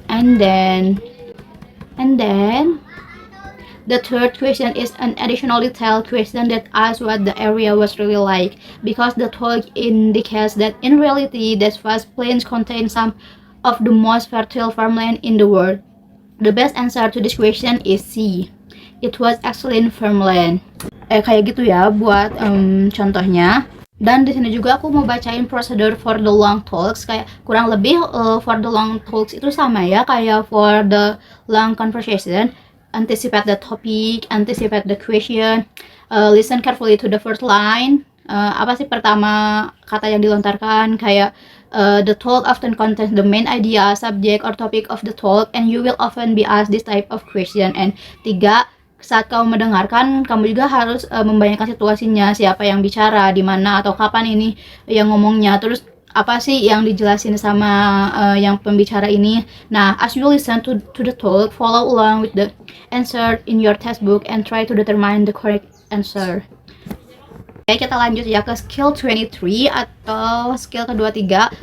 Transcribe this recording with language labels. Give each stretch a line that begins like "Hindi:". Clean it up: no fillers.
English: And then the third question is an additional detailed question that asks what the area was really like, because the talk indicates that in reality, the vast plains contain some of the most fertile farmland in the world. The best answer to this question is C. It was excellent farmland.
Indonesian: Kayak gitu ya buat contohnya. Dan di sini juga aku mau bacain prosedur for the long talks, kayak kurang lebih for the long talks itu sama ya kayak for the long conversation.
English: Anticipate the topic, anticipate the question, listen carefully to the first line.
Indonesian: Apa sih pertama kata yang dilontarkan, kayak
English: the talk often contains the main idea, subject, or topic of the talk, and you will often be asked this type of question.
Indonesian: And 3, saat kamu mendengarkan, kamu juga harus membayangkan situasinya, siapa yang bicara, di mana atau kapan ini yang ngomongnya, terus apa sih yang dijelasin sama yang pembicara ini.
English: Nah, as you listen to the talk, follow along with the answer in your textbook and try to determine the correct answer.
Indonesian: Oke, kita lanjut ya ke skill 23 atau skill ke-23.